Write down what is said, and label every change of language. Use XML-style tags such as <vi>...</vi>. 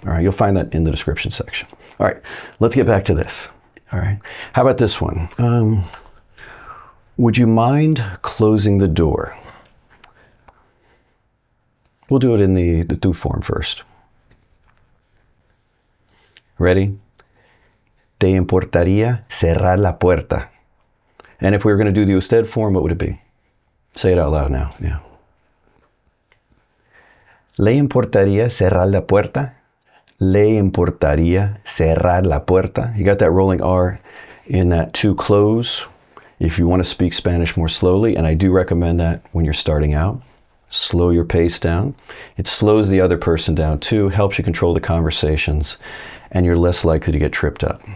<en>All right, you'll find that in the description section. All right, let's get back to this. All right, how about this one? Would you mind closing the door? We'll do it in the tú form first. Ready?</en> <es>¿Te importaría cerrar la puerta?</es> <en>And if we were going to do the usted form, what would it be? Say it out loud now. Yeah.</en> <es>¿Le importaría cerrar la puerta? ¿Le importaría cerrar la puerta?</es> <en>You got that rolling R in that to close. If you want to speak Spanish more slowly, and I do recommend that when you're starting out, slow your pace down. It slows the other person down too, helps you control the conversations, and you're less likely to get tripped up.</en>